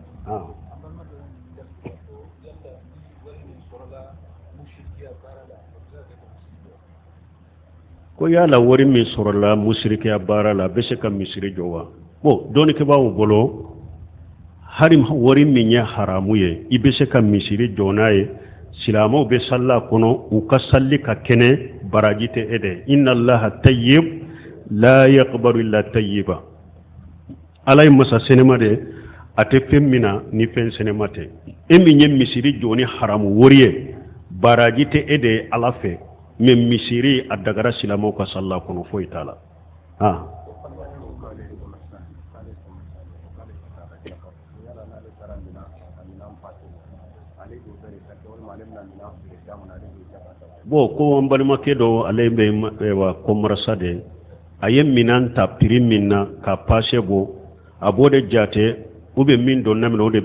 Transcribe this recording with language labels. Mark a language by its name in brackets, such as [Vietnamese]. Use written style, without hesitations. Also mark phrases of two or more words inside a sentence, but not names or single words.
[Bambara] ko yala wari min sɔrɔla musirikiya baara la a bɛ se ka misiri jɔ wa bon dɔnnikɛbaaw bolo hari wari min ye haramu ye i bɛ se ka misiri jɔ n'a ye silamɛw bɛ salila kɔnɔ u ka sali ka kɛnɛ baraji tɛ e dɛ [Arabic] إن الله طيب لا يقبل إلا طيبا [Bambara] ala ye masa sɛnɛma de a tɛ fɛn min na ni fɛn sɛnɛma tɛ e min ye misiri jɔ ni haramu wari ye baraji tɛ e de ala fɛ mais misiri a dagara silamɛw ka salila kɔnɔ foyi t'a la bon ko an balimakɛ dɔ ale bɛ wa kɔmarasa de a ye minan ta prix min na ka pase bɔ a b'o de jate [French] ou bien [Bambara] min dɔn na min o de